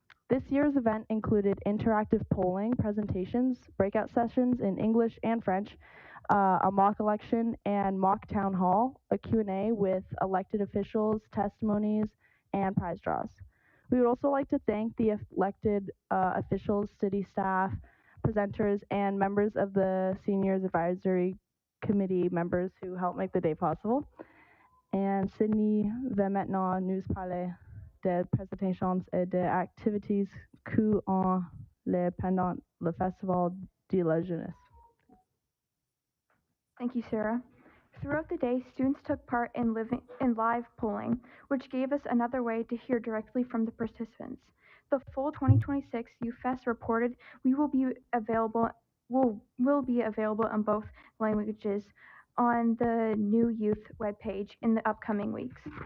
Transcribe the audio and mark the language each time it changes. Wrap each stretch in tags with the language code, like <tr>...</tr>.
<en>This year's event included interactive polling, presentations, breakout sessions in English and French, a mock election and mock town hall, a Q&A with elected officials, testimonies, and prize draws. We would also like to thank the elected officials, city staff, presenters, and members of the Seniors Advisory Committee members who helped make the day possible.</en> <fr>And Sydney va maintenant nous parler des présentations et des activités qui ont lieu pendant le Festival de la Jeunesse.</fr> <en>Thank you, Sarah. Throughout the day, students took part in live polling, which gave us another way to hear directly from the participants. The full 2026 YouthFest reported will be available in both languages on the new youth webpage in the upcoming weeks.</en>